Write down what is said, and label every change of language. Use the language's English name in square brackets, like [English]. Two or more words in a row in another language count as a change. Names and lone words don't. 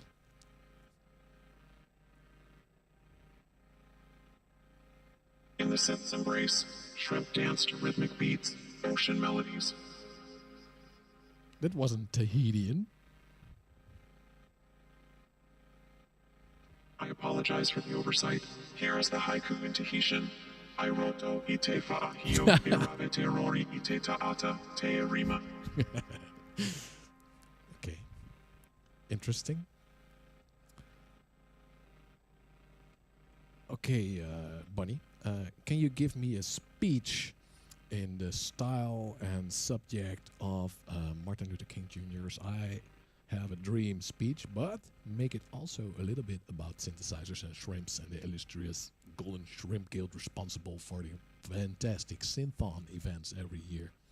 [English] In the synth's embrace, shrimp dance to rhythmic beats, ocean melodies. That wasn't Tahitian. I apologize for the oversight. Here is the haiku in Tahitian. [Tahitian] Airoto ite fa'ahio irabe te rori ite ta'ata te rima. [English] Okay. Interesting. Okay, Bunny, can you give me a speech in the style and subject of Martin Luther King Jr.'s I Have a Dream speech, but make it also a little bit about synthesizers and shrimps and the illustrious Golden Shrimp Guild responsible for the fantastic Synthon events every year.